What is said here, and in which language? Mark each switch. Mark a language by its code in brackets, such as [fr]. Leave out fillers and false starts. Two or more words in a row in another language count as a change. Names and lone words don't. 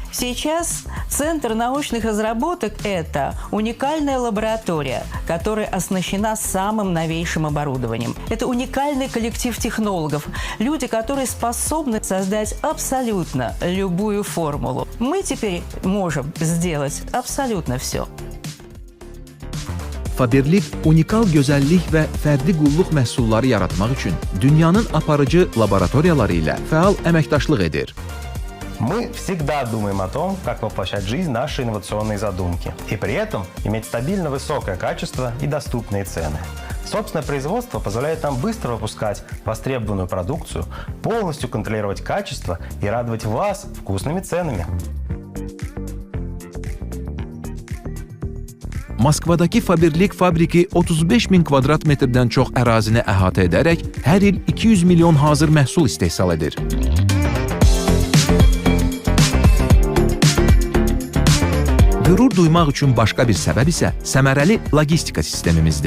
[ru] Сейчас Центр научных разработок – это уникальная лаборатория, которая оснащена самым новейшим оборудованием. Это уникальный коллектив технологов, люди, которые способны создать абсолютно любую формулу. Мы теперь можем сделать абсолютно все. [az] Fabirlik unikal gözəllik və fərdi qulluq məhsulları yaratmaq üçün dünyanın aparıcı laboratoriyaları ilə fəal əməkdaşlıq edir. [ru] Мы всегда думаем о том, как воплощать в жизнь наши инновационные задумки, и при этом иметь стабильно высокое качество и доступные цены. Собственное производство позволяет нам быстро выпускать востребованную продукцию, полностью контролировать качество и радовать вас вкусными ценами. [az] Moskvadakı Fabirlik fabriki 35 min kvadrat metrdən çox ərazini əhatə edərək hər il 200 milyon hazır məhsul istehsal edir. Qürur duymaq üçün başqa bir səbəb isə səmərəli logistika sistemimizdir.